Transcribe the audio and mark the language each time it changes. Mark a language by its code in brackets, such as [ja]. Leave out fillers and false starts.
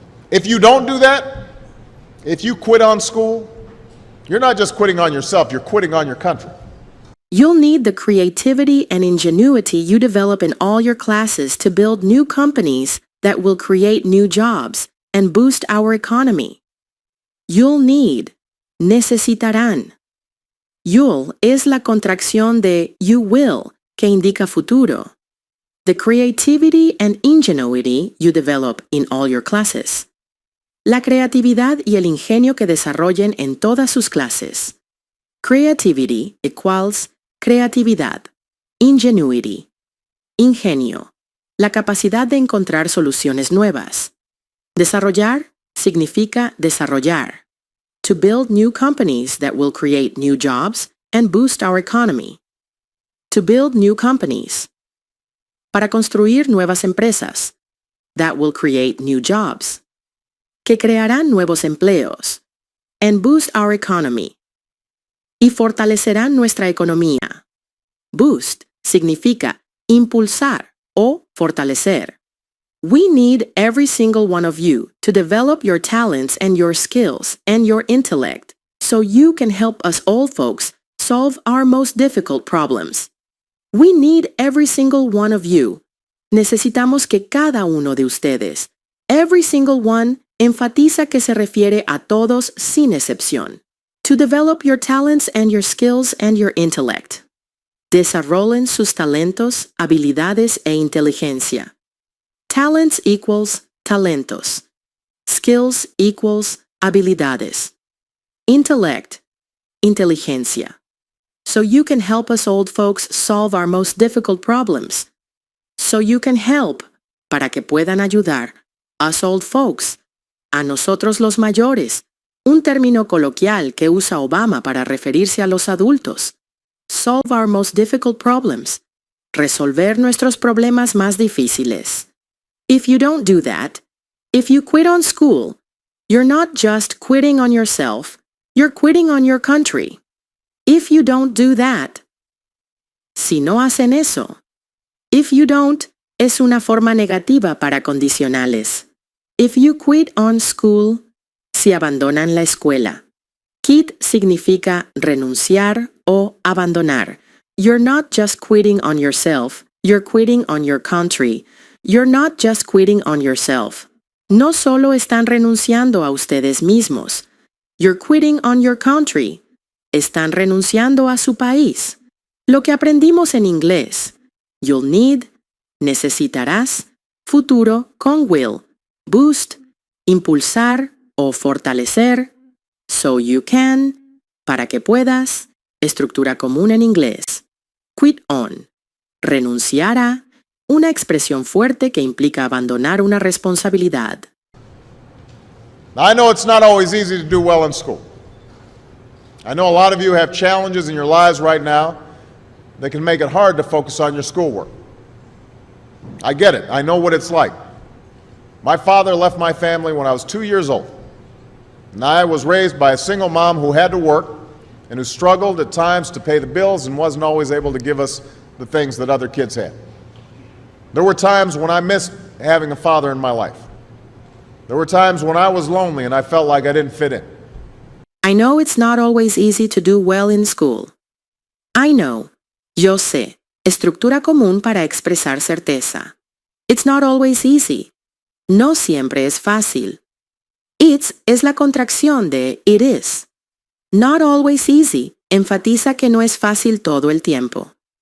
[en] If you don't do that, if you quit on school, you're not just quitting on yourself, you're quitting on your country. You'll need the creativity and ingenuity you develop in all your classes to build new companies that will create new jobs and boost our economy. You'll need, necesitarán. [es] You'll es la contracción de [en] you will, [es] que indica futuro. [en] The creativity and ingenuity you develop in all your classes. [es] La creatividad y el ingenio que desarrollen en todas sus clases. [en] Creativity equals creatividad. Ingenuity. Ingenio. [es] La capacidad de encontrar soluciones nuevas. Desarrollar significa desarrollar. [en] To build new companies that will create new jobs and boost our economy. To build new companies. [es] Para construir nuevas empresas. [en] That will create new jobs. [es] Que crearán nuevos empleos. [en] And boost our economy. [es] Y fortalecerán nuestra economía. Boost significa impulsar o fortalecer. [en] We need every single one of you to develop your talents and your skills and your intellect so you can help us old folks solve our most difficult problems. We need every single one of you. [es] Necesitamos que cada uno de ustedes, [en] every single one, [es] enfatiza que se refiere a todos sin excepción. [en] To develop your talents and your skills and your intellect. [es] Desarrollen sus talentos, habilidades e inteligencia. [en] Talents equals talentos. Skills equals habilidades. [es] Intellect, inteligencia. [en] So you can help us old folks solve our most difficult problems. So you can help, [es] para que puedan ayudar, [en] us old folks, [es] a nosotros los mayores, un término coloquial que usa Obama para referirse a los adultos. [en] Solve our most difficult problems. [es] Resolver nuestros problemas más difíciles. [en] If you don't do that, if you quit on school, you're not just quitting on yourself, you're quitting on your country. If you don't do that, [es] si no hacen eso. [en] If you don't [es] es una forma negativa para condicionales. [en] If you quit on school, [es] si abandonan la escuela. Quit significa renunciar o abandonar. [en] You're not just quitting on yourself, you're quitting on your country. You're not just quitting on yourself. [es] No solo están renunciando a ustedes mismos. [en] You're quitting on your country. [es] Están renunciando a su país. Lo que aprendimos en inglés. [en] You'll need, [es] necesitarás, futuro con will, boost, impulsar o fortalecer, [en] so you can, [es] para que puedas, estructura común en inglés. [en] Quit on, [es] renunciar a, una expresión fuerte que implica abandonar una responsabilidad. [en] Now, I know it's not always easy to do well in school. I know a lot of you have challenges in your lives right now that can make it hard to focus on your schoolwork. I get it. I know what it's like. My father left my family when I was 2 years old, and I was raised by a single mom who had to work and who struggled at times to pay the bills and wasn't always able to give us the things that other kids had. There were times when I missed having a father in my life. There were times when I was lonely and I felt like I didn't fit in. I know it's not always easy to do well in school. I know, [es] yo sé, estructura común para expresar certeza. [en] It's not always easy. [es] No siempre es fácil. [en] It's [es] es la contracción de [en] it is. Not always easy [es] enfatiza que no es fácil todo el tiempo.